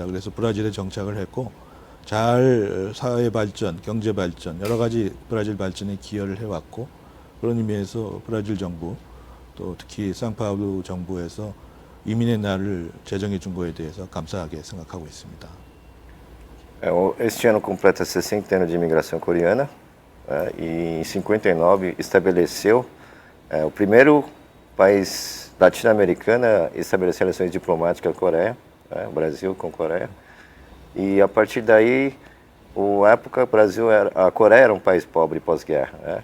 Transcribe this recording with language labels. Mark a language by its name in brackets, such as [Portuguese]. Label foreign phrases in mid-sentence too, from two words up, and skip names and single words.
[Korean] 그래서 브라질에 정착을 했고, 잘 사회 발전, 경제 발전, 여러 가지 브라질 발전에 기여를 해왔고, 그런 의미에서 브라질 정부, 또 특히 상파울루 정부에서 이민의 날을 제정해 준 거에 대해서 감사하게 생각하고 있습니다. [Portuguese] Este ano completa 60 anos de imigração coreana, e em 59 estabeleceu o primeiro país latino-americano a estabelecer relações diplomáticas com a Coreia, o Brasil com a Coreia. E a partir daí, a Coreia era um país pobre pós-guerra, né?